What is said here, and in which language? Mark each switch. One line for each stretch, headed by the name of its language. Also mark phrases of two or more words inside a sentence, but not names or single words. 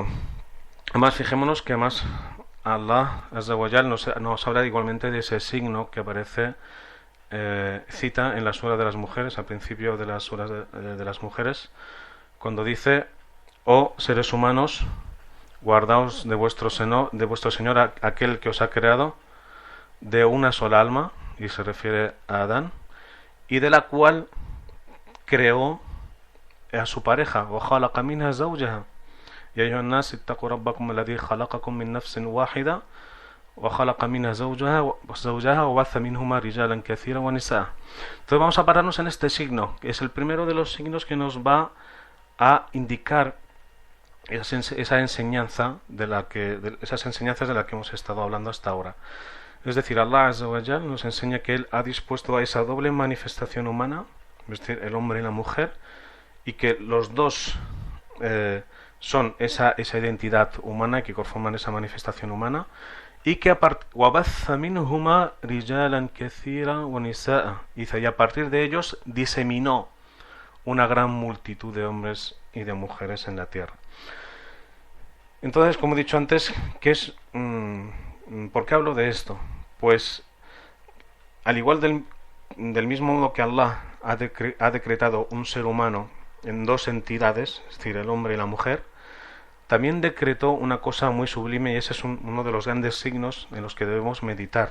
Spanish: Además, fijémonos que además Allah
Arabic: عز وجل
Spanish: nos habla igualmente de ese signo que aparece, cita en la sura de las mujeres, al principio de las suras de las mujeres, cuando dice: oh seres humanos, guardaos de vuestro Señor, aquel que os ha creado de una sola alma, y se refiere a Adán, y de la cual creó a su pareja.
Arabic: وَخَلَقَ مِنْهَا زَوْجَهَا يَا أَيُّهَا النَّاسُ اتَّقُوا رَبَّكُمُ الَّذِي خَلَقَكُم مِّن نَّفْسٍ وَاحِدَةٍ وَخَلَقَ مِنْهَا زَوْجَهَا وَبَثَّ مِنْهُمَا رِجَالًا كَثِيرًا وَنِسَاءً.
Spanish: Entonces vamos a pararnos en este signo, que es el primero de los signos que nos va a indicar esa enseñanza esas enseñanzas de las que hemos estado hablando hasta ahora. Es decir, Allah
Arabic: عز وجل
Spanish: nos enseña que Él ha dispuesto a esa doble manifestación humana, es decir, el hombre y la mujer, y que los dos son esa identidad humana que conforman esa manifestación humana, y que
Arabic: وَبَثَّ مِنْهُمَا رِجَالًا كَثِيرًا وَنِسَاءً,
Spanish: y a partir de ellos diseminó una gran multitud de hombres y de mujeres en la tierra. Entonces, como he dicho antes, ¿por qué hablo de esto? Pues, al igual del mismo modo que Allah ha decretado un ser humano en dos entidades, es decir, el hombre y la mujer, también decretó una cosa muy sublime, y ese es uno de los grandes signos en los que debemos meditar.